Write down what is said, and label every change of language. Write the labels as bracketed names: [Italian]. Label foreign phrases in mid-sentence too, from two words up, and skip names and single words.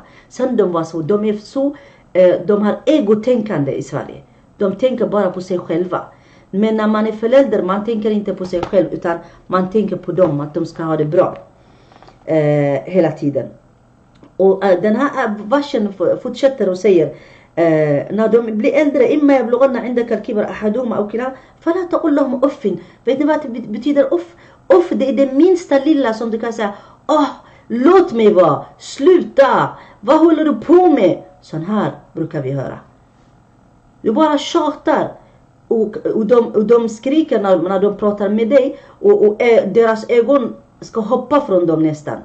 [Swedish] Sen de har egotänkande i Sverige. De tänker bara på sig själva. Men när man är förälder, man tänker inte på sig själv, utan man tänker på dem, att de ska ha det bra hela tiden. Och den här versen fortsätter och säger: när de blir äldre, [Arabic] إما يبلغن عندك الكبر أحدهما أو كلاهما فلا تقل لهم أف. [Swedish] Vet ni vad det betyder? Uff, det är det minsta lilla som du kan säga. Låt mig vara, sluta, vad håller du på med? Sån här brukar vi höra. Du bara tjatar. Och de skriker när de pratar med dig, och deras ögon ska hoppa från dem nästan.